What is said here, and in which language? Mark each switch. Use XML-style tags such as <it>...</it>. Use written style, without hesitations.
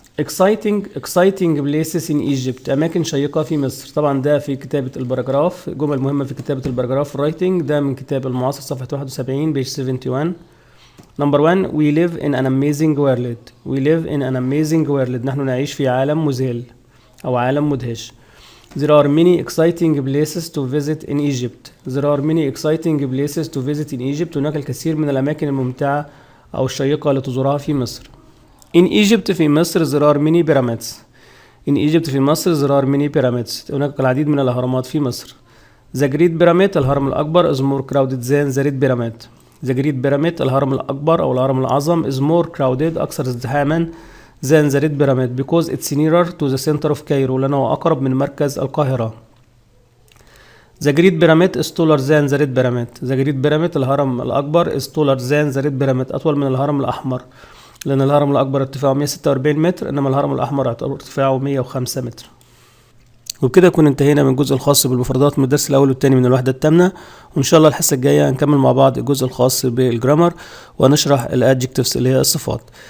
<en>exciting places in Egypt</en> <ar>أماكن شيقة في مصر. طبعا ده في كتابة الباراجراف، جمل مهمة في كتابة الباراجراف writing، ده من كتاب المعاصر صفحة 71 page 71.</ar> <en>Number 1 we live in an amazing world. we live in an amazing world</en> <ar>نحن نعيش في عالم مذهل أو عالم مدهش.</ar> <en>There are many exciting places to visit in Egypt. There are many exciting places to visit in Egypt.</en> <ar>هناك الكثير من الأماكن الممتعة أو الشيقة لتزورها في مصر.</ar> <en>In Egypt في مصر there are many pyramids. In Egypt في مصر there are many pyramids.</en> <ar>هناك العديد من الأهرامات في مصر.</ar> <en>The Great Pyramid الهرم الأكبر is more crowded than the Red Pyramid. The Great Pyramid الهرم الأكبر أو الهرم الأعظم is more crowded أكثر ازدحاما than the Red Pyramid because it's nearer to the center of Cairo</en> <ar>لأنه أقرب من مركز القاهرة.</ar> <en>The Great Pyramid is taller than the Red Pyramid.</en> <ar>The Great Pyramid الهرم الأكبر</ar> <en>is taller than the Red Pyramid</en> <ar>أطول من الهرم الأحمر، لأن الهرم الأكبر ارتفاعه 146 متر إنما الهرم الأحمر ارتفاعه 105 متر. وبكده نكون انتهينا من الجزء الخاص بالمفردات من الدرس الأول والثاني من الوحدة الثامنة، وإن شاء الله الحصة الجاية هنكمل مع بعض الجزء الخاص بالجرامر وهنشرح الادجكتيفز اللي هي الصفات.</ar>